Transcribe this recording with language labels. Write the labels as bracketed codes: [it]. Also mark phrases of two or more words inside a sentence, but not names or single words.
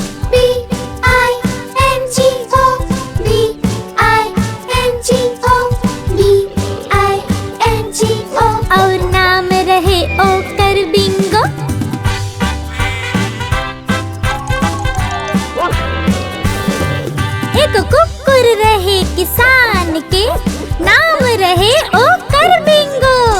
[en] B-I-N-G-O, B-I-N-G-O, B-I-N-G-O। [bho] और नाम रहे ओकर बिंगो। एगो कुकुर रहे किसान के, नाम रहे ओकर बिंगो।